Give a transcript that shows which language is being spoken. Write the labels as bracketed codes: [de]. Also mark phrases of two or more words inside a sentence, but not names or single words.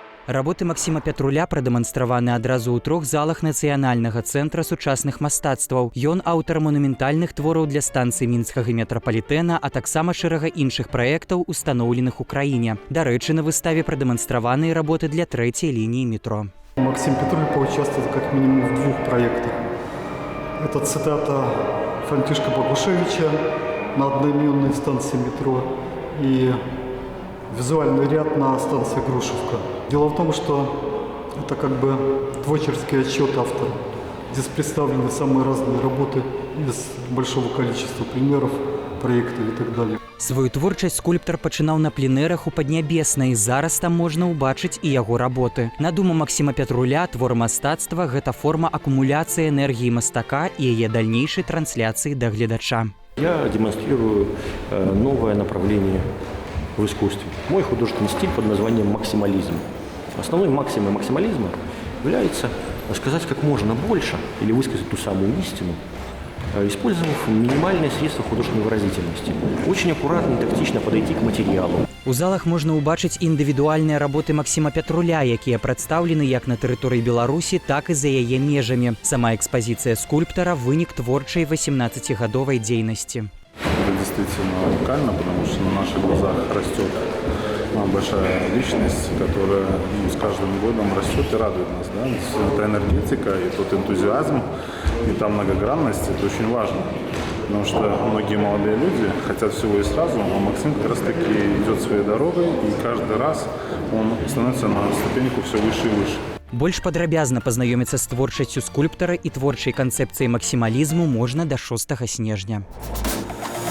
[be] Работы Максима Пятруля прадэманстраваны адразу ў 3 залах Нацыянальнага цэнтра сучасных мастацтваў. Ён аўтар манументальных твораў для станцыі мінскага метрапалітэна, а таксама шэрага іншых праектаў, устаноўленых у краіне. Дарэчы, на выставе прадэманстраваныя работы для 3-й лініі метро. [ru] Максим Петруль поучаствовал как минимум в 2 проектах. Это цитата Франтишка Богушевича на одноименной станции метро и визуальный ряд на станции Грушевка. Дело в том, что это как бы творческий отчет автора. Здесь представлены самые разные работы из большого количества примеров, проектов и так далее. [be] Свою творчасць скульптар пачынаў на пленэрах у Паднябеснай. Зараз там можна ўбачыць і яго работы. На думу Максима Пятруля, твор мастацтва – гэта форма акумуляцыі энергіі мастака і яе дальнейшай трансляцыі да гледача. [ru] Я демонстрирую новое направление в искусстве. Мой художественный стиль под названием максимализм. Основной максимой максимализма является рассказать как можно больше или высказать ту самую истину, использовав минимальные средства художественной выразительности. Очень аккуратно и тактично подойти к материалу. [be] У залах можна ўбачыць індывідуальныя работы Максима Пятруля, якія прадстаўлены як на тэрыторыі Беларусі, так і за яе межамі. Сама экспозіцыя скульптара – вынік творчай 18-гадовай дзейнасці. [ru] Это действительно уникально, потому что на наших глазах растет большая личность, которая с каждым годом растет и радует нас. Да? Это энергетика и тот энтузиазм, и та многогранность, это очень важно. Потому что многие молодые люди хотят всего и сразу, а Максим как раз таки идет своей дорогой, и каждый раз он становится на ступеньку все выше и выше. [be] Больш падрабязна пазнаёміцца з творчасцю скульптара і творчай канцэпцыяй максімалізму можна да 6 снежня.